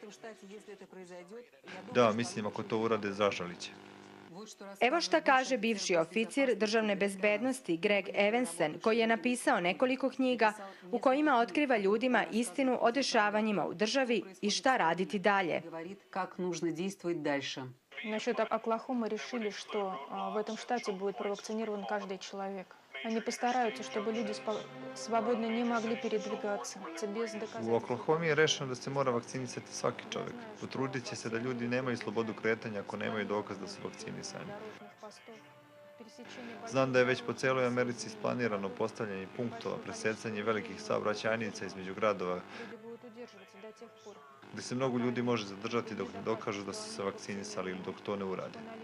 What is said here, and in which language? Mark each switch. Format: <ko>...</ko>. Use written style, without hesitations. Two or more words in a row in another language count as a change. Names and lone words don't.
<sr>Da, mislim ako to urade, zažalit će. Evo šta kaže bivši oficir državne bezbednosti Greg Evansen, koji je napisao nekoliko knjiga u kojima otkriva ljudima istinu o dešavanjima u državi i šta raditi dalje.</sr> <ru>Насчет Оклахомы решили, что в этом штате будет провакцинирован каждый человек. Они постараются, чтобы люди свободно не могли передвигаться.</ru> <sr>U Oklahomi je rešeno da se mora vakcinisati svaki čovjek. Potrudit će se da ljudi nemaju slobodu kretanja ako nemaju dokaz da su vakcinisani. Znam da je već po celoj Americi isplanirano postavljanje punktova, presecanje velikih saobraćajnica između gradova, gde se mnogo ljudi može zadržati dok ne dokažu da su se vakcinisali ili dok to ne urade.</sr>